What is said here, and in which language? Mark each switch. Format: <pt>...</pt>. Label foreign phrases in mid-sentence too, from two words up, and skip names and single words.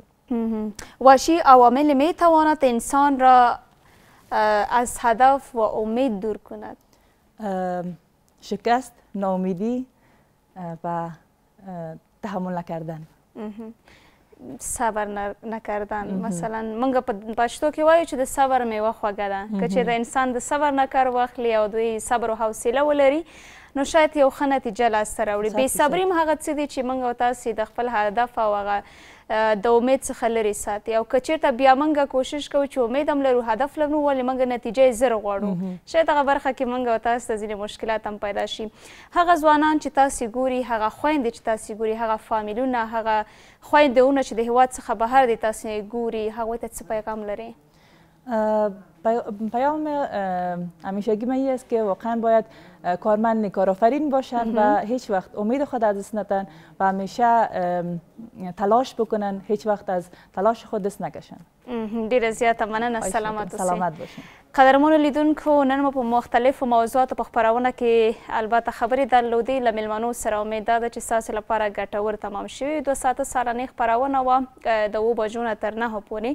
<fa>و چی عوامل می تواند انسان را از هدف و امید دور کند؟ شکست، ناامیدی و تحمل نکردن. صبر نکردن.</fa> <ps>مثلا منګه په پښتو کې وایو چې د صبر میوه خوږه ده. که چېرته انسان د صبر نه کار واخلي او دوی صبر او حوصله ولري، نو شاید یو ښه نتیجه لاسته راوړي. بې صبري هم هغه څه دي چې موږ او تاسې د خپل هدف او هغه د امید څخه لرې ساتي. او که چېرته بیا موږ کوشش کوو چې امید هم لرو، هدف لرو، ولې موږ نتیجه یې زر غواړو، شاید هغه برخه کې موږ او تاسو ته ځینې مشکلات هم پیدا شي. هغه ځوانان چې تاسې ګوري، هغه خویندې چې تاسې ګوري، هغه فامیلونه، هغه خویندهونه چې د هېواد څخه بهر دي تاسې ګوري، هغوی ته څه پیغام لري؟</ps> <fa>پیام همیشگی من این است که واقعا باید کارمند کارآفرین باشن و هیچ وقت امید خود از دست ندن و همیشه تلاش بکنن، هیچ وقت از تلاش خود دست نکشن.</fa> <ps>ډیره زیاته مننه. سلامت اوسئ.</ps> <fa>سلامت باشین.</fa> <ps>قدرمنو لیدونکو، نن مو په مختلفو موضوعاتو په خپرونه کې البته خبرې درلودې. له میلمنو سره امید دا ده چې ستاسې لپاره ګټور تمام شوي. 2 ساعته سالنۍ خپرونه وه د 7 بجو نه تر 9 پورې.</ps>